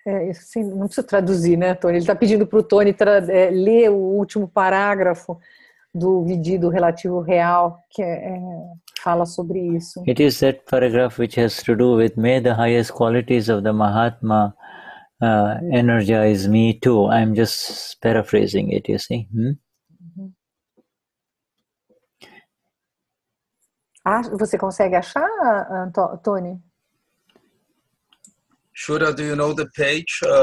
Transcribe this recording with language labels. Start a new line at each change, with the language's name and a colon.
Portuguese: Assim, não precisa traduzir, né, Tony? Ele está pedindo para o Tony ler o último parágrafo do Vidhi do relativo real, que fala sobre isso.
English: It is that paragraph which has to do with may the highest qualities of the Mahatma energize me too. I'm just paraphrasing it, you see.
Portuguese: Você consegue achar, Tony?
English: Shuddha, do you know the page?